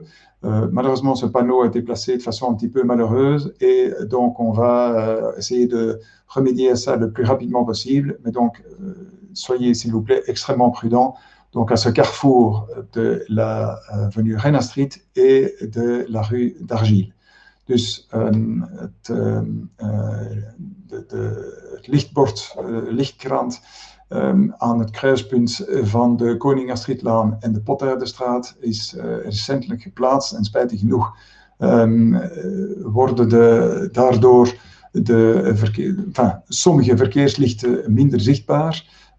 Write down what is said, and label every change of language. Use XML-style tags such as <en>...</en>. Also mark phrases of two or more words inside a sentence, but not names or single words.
<fr>Malheureusement, ce panneau a été placé de façon un petit peu malheureuse et donc on va essayer de remédier à ça le plus rapidement possible. Mais donc, soyez s'il vous plaît extrêmement prudents. Donc, à ce carrefour de la avenue Rennes-Astrid et de la rue d'Argile.</fr> <nl>Dus het lichtbord, lichtkrant aan het kruispunt van de Koning Astridlaan en de Potaardenstraat is recentelijk geplaatst en spijtig genoeg worden daardoor sommige verkeerslichten minder zichtbaar.</nl>